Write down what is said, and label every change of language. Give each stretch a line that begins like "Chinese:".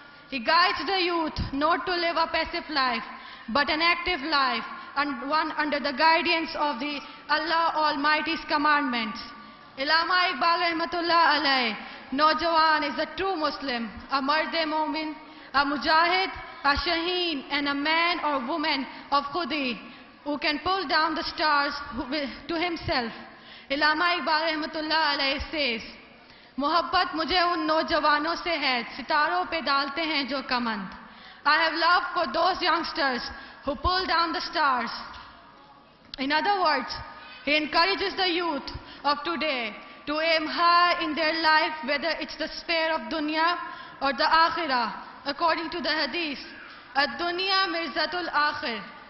English: He guides the youth not to live a passive life, but an active life, and one under the guidance of the Allah Almighty's commandments. Allama Iqbal Rahmatullah Alayh, Naujawan is a true Muslim, a Mard-e-Momin, a Mujahid, a Shaheen, and a man or woman of Khudi who can pull down the stars to himself. Allama Iqbal Rahmatullah Alayh says,
Urdu: محبت مجھے ان نوجوانوں سے ہے ستاروں پہ ڈالتے ہیں جو کمند.
English: I have love for those youngsters who pull down the stars. In other words, he encourages the youth of today to aim high in their life, whether it's the sphere of dunya or the akhirah. According to the hadith,
Arabic: ad-dunya mirzatul akhir.